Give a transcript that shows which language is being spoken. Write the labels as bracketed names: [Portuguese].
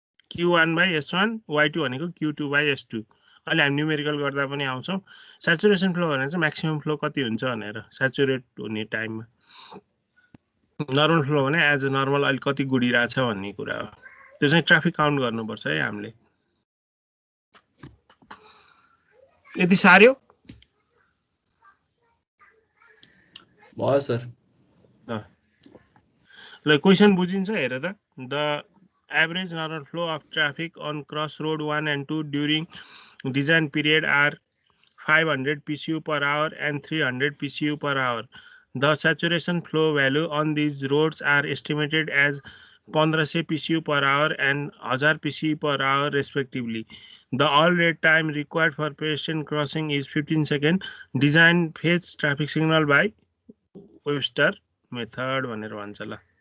[Nepali] q1/s1, y2 भनेको q2/s2। अहिले हामी न्युमेरिकल गर्दा पनि आउँछौँ। स्याचुरेसन फ्लो भनेर चाहिँ म्याक्सिमम फ्लो कति हुन्छ भनेर, स्याचुरेट हुने टाइममा। नर्मल फ्लो भने एज अ नर्मल अहिले कति गुडिरहेछ भन्ने कुरा हो। त्यो चाहिँ ट्राफिक काउन्ट गर्नुपर्छ है हामीले। यति सार्यो भयो सर। ल क्वेसन बुझिन्छ हेर त [English] The average normal flow of traffic on cross road 1 and 2 during design period are 500 PCU per hour and 300 PCU per hour. The saturation flow value on these roads are estimated as 1500 PCU per hour and 1000 PCU per hour respectively. The all rate time required for pedestrian crossing is 15 seconds. Design phase traffic signal by Webster method [Nepali] भनेर भन्छ ल।